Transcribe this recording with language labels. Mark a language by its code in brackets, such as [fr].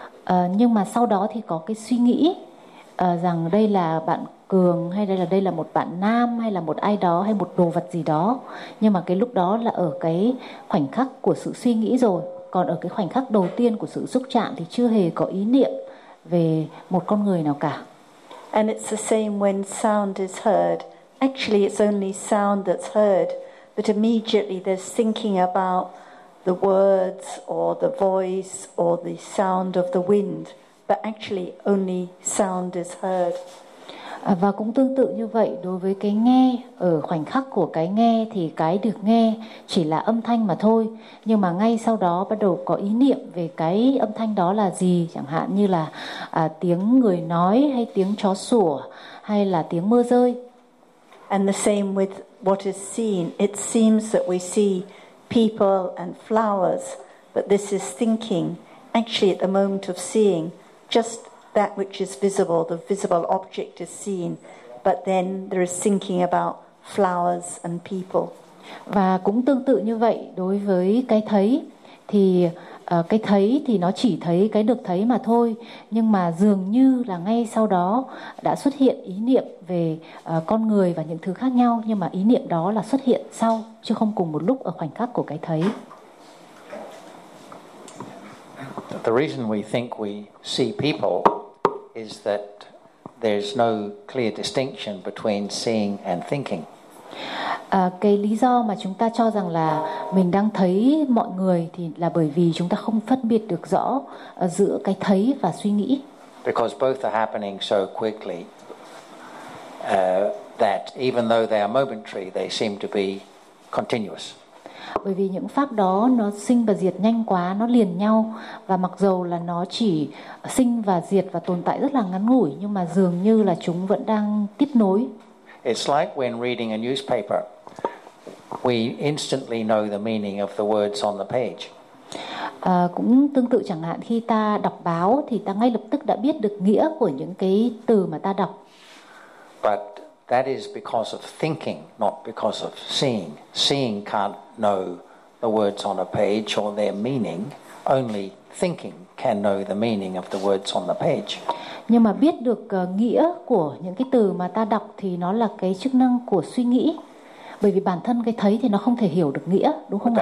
[vi] Nhưng mà sau đó thì có cái suy nghĩ rằng đây là bạn Cường hay đây là một bạn nam hay là một ai đó hay một đồ vật gì đó. Nhưng mà cái lúc đó là ở cái khoảnh khắc của sự suy nghĩ rồi. Còn ở cái khoảnh khắc đầu tiên của sự xúc chạm thì chưa hề có ý niệm về một con người nào cả. [en] And it's the same when sound is heard. Actually, it's only sound that's heard, but immediately there's thinking about the words or the voice or the sound of the wind. But actually, only sound is heard. [vi] Và cũng tương tự như vậy đối với cái nghe, ở khoảnh khắc của cái nghe thì cái được nghe chỉ là âm thanh mà thôi. Nhưng mà ngay sau đó bắt đầu có ý niệm về cái âm thanh đó là gì, chẳng hạn như là tiếng người nói hay tiếng chó sủa hay là tiếng mưa rơi. [en] And the same with what is seen. It seems that we see people and flowers, but this is thinking. Actually, at the moment of seeing, just that which is visible, the visible object is seen, but then there is thinking about flowers and people. [vi] Và cũng tương tự như vậy đối với cái thấy, thì cái thấy thì nó chỉ thấy cái được thấy mà thôi, nhưng mà dường như là ngay sau đó đã xuất hiện ý niệm về con người và những thứ khác nhau, nhưng mà ý niệm đó là xuất hiện sau chứ không cùng một lúc ở khoảnh khắc của cái thấy. [en] The reason we think we see people is that there's no clear distinction between seeing and thinking. [vi] Cái lý do mà chúng ta cho rằng là mình đang thấy mọi người thì là bởi vì chúng ta không phân biệt được rõ giữa cái thấy và suy nghĩ. [en] Because both are happening so quickly that even though they are momentary, they seem to be continuous. [vi] Bởi vì những pháp đó nó sinh và diệt nhanh quá, nó liền nhau, và mặc dù là nó chỉ sinh và diệt và tồn tại rất là ngắn ngủi, nhưng mà dường như là chúng vẫn đang tiếp nối. [en] It's like when reading a newspaper, we instantly know the meaning of the words on the page. [vi] Cũng tương tự chẳng hạn khi ta đọc báo thì ta ngay lập tức đã biết được nghĩa của những cái từ mà ta đọc. [en] But that is because of thinking, not because of seeing. Seeing can't know the words on a page or their meaning. Only thinking can know the meaning of the words on the page. [vi] Nhưng mà biết được nghĩa của những cái từ mà ta đọc thì nó là cái chức năng của suy nghĩ. Bởi vì bản thân cái thấy thì nó không thể hiểu được nghĩa, đúng không ạ?